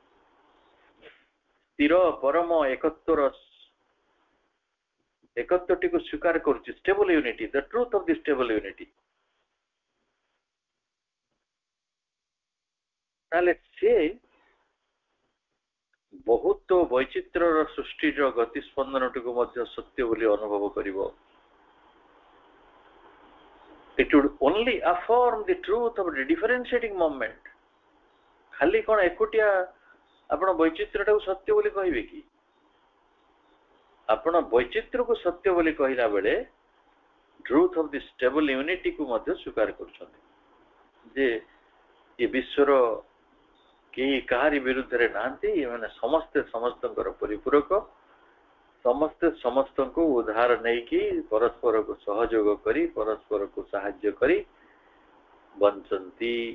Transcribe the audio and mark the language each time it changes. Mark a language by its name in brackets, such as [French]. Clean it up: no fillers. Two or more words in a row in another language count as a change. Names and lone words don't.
[Odia] ସ୍ଥିର ପରମ ଏକତ୍ୱଟିକୁ ସ୍ୱୀକାର କରୁଛି, [English] stable unity, the truth of the stable unity, [Odia] ତାହେଲେ ସେ ବହୁତ ବୈଚିତ୍ର୍ୟର ସୃଷ୍ଟିର ଗତି ସ୍ପନ୍ଦନଟିକୁ ମଧ୍ୟ ସତ୍ୟ ବୋଲି ଅନୁଭବ କରିବ। [English] It would only affirm the truth of the differentiating moment. [Odia] ଖାଲି କଣ ଏକୁଟିଆ ଆପଣ ବୈଚିତ୍ର୍ୟଟାକୁ ସତ୍ୟ ବୋଲି କହିବେ କି? ଆପଣ ବୈଚିତ୍ର୍ୟକୁ ସତ୍ୟ ବୋଲି କହିଲା ବେଳେ [English] truth of the stable unityକୁ [Odia] ମଧ୍ୟ ସ୍ୱୀକାର କରୁଛନ୍ତି ଯେ ଏ ବିଶ୍ୱର କେହି କାହାରି ବିରୁଦ୍ଧରେ ନାହାନ୍ତି, ଏମାନେ ସମସ୍ତେ ସମସ୍ତଙ୍କର ପରିପୂରକ, ସମସ୍ତେ ସମସ୍ତଙ୍କୁ ଉଦ୍ଧାର ନେଇକି ପରସ୍ପରକୁ ସହଯୋଗ କରି ପରସ୍ପରକୁ ସାହାଯ୍ୟ କରି ବଞ୍ଚନ୍ତି।